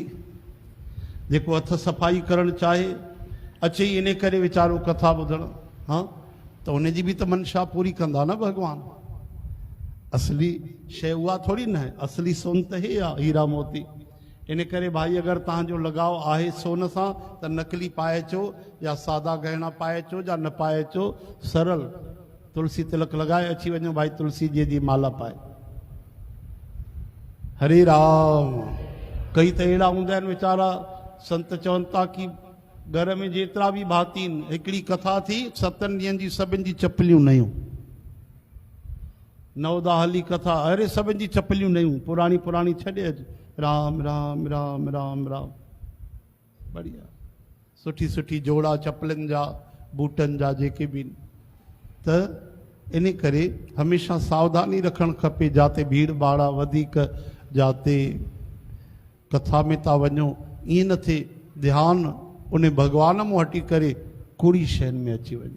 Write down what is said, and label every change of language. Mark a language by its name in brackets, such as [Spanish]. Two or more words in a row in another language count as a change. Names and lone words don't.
[Sindhi] जेको हथ सफ़ाई करणु चाहे अचे ई इन करे वीचारो कथा ॿुधणु, हाँ त हुनजी बि त मनशा पूरी कंदा न भॻवान। असली शइ उहा थोरी न आहे, असली सोन त हे आहे हीरा मोती। इन करे भाई अगर तव्हांजो लगाव आहे सोन सां त नकली पाए अचो या सादा गहना पाए अचो या न पाए अचो, सरल तुलसी तिलक लगाए अची वञो भाई, तुलसी जी माला पाए। हरे राम। कई त अहिड़ा हूंदा आहिनि वीचारा, संत चवनि था कि घर में जेतिरा बि भाती आहिनि, हिकिड़ी कथा थी 7 ॾींहंनि जी, सभिनि जी चपलियूं नयूं। नवदा हली कथा, अरे सभिनि जी चपलियूं नयूं, पुराणी छॾे अच। राम राम राम राम राम, बढ़िया सुठी सुठी जोड़ा चपलनि जा, बूटनि जा जेके बि। त इन करे हमेशा सावधानी रखणु खपे। जाते भीड़ भाड़ आहे वधीक, जाते कथा में था वञो, ईअं न थिए ध्यानु उन भॻवान मूं हटी करे कूड़ी शयुनि में अची वञे।